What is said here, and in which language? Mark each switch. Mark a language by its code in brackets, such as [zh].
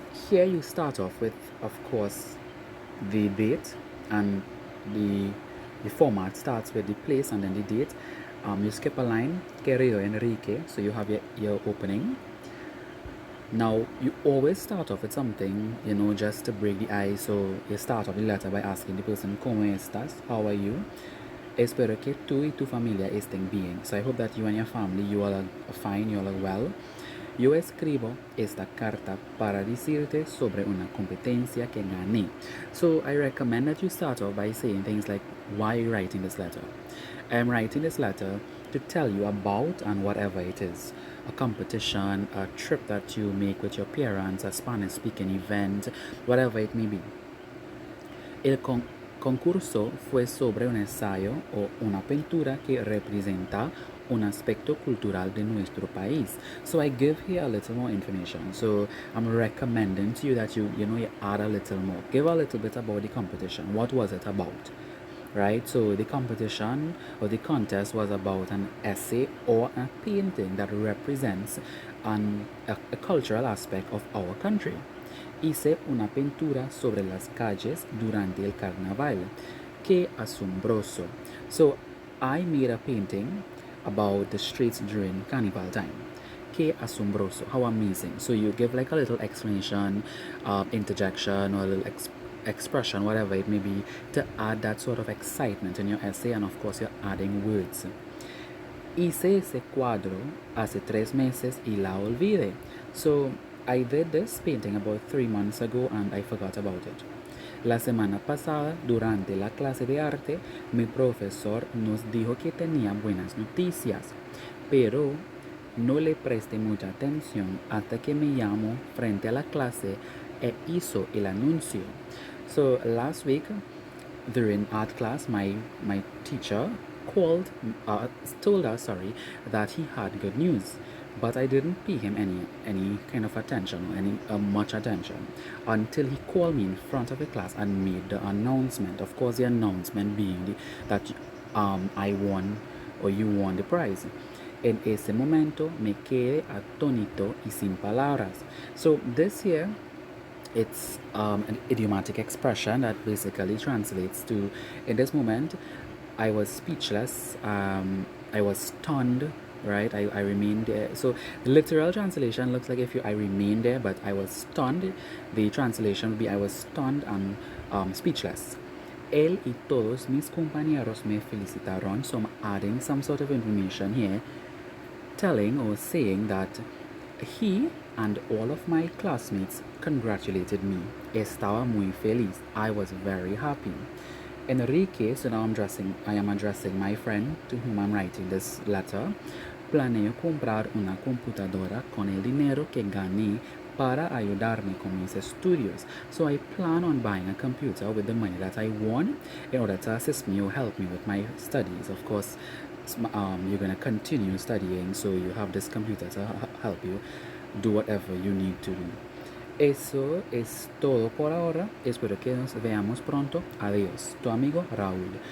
[en] Here you start off with, of course, the date, and the format starts with the place and then the date. You skip a line, [es] querido Enrique, [en] so you have your opening. Now, you always start off with something, just to break the ice. So you start off the letter by asking the person, [es] ¿Cómo estás? [en] How are you? [es] Espero que tú y tu familia estén bien. [en] So I hope that you and your family, you all are fine, you all are well. [es] Yo escribo esta carta para decirte sobre una competencia que gané. [en] So I recommend that you start off by saying things like, why are you writing this letter? I'm writing this letter to tell you about and whatever it is. A competition, a trip that you make with your parents, a Spanish speaking event, whatever it may be. [es] El concurso fue sobre un ensayo o una pintura que representa un aspecto cultural de nuestro país. [en] So I give here a little more information. So I'm recommending to you that you add a little more. Give a little bit about the competition. What was it about? Right? So the competition or the contest was about an essay or a painting that represents a cultural aspect of our country. [es] Hice una pintura sobre las calles durante el carnaval. Qué asombroso. [en] So I made a painting about the streets during carnival time. [es] Qué asombroso. [en] How amazing. So you give like a little explanation, interjection, or a little expression, whatever it may be, to add that sort of excitement in your essay, and of course you're adding words. [es] Hice ese cuadro hace 3 meses y la olvidé. [en] So I did this painting about 3 months ago and I forgot about it. [es] La semana pasada, durante la clase de arte, mi profesor nos dijo que tenía buenas noticias, pero no le presté mucha atención hasta que me llamó frente a la clase e hizo el anuncio. [en] So last week, during art class, my teacher told us that he had good news, but I didn't pay him any kind of attention or any much attention until he called me in front of the class and made the announcement. Of course, the announcement being that I won, or you won, the prize. [es] En ese momento me quedé atónito y sin palabras. [en] So this here, it's an idiomatic expression that basically translates to, in this moment, I was speechless, I was stunned, right? I remained there. So the literal translation looks like I remained there, but I was stunned. The translation would be I was stunned and speechless. [es] Él y todos mis compañeros me felicitaron. [en] So I'm adding some sort of information here, telling or saying that he and all of my classmates congratulated me. [es] Estaba muy feliz. [en] I was very happy. Enrique, so now I am addressing my friend to whom I'm writing this letter. [es] Planeo comprar una computadora con el dinero que gané para ayudarme con mis estudios. [en] So I plan on buying a computer with the money that I won in order to assist me or help me with my studies. Of course, you're going to continue studying, so you have this computer to help you do whatever you need to do. [es] Eso es todo por ahora. Espero que nos veamos pronto. Adiós. Tu amigo Raúl.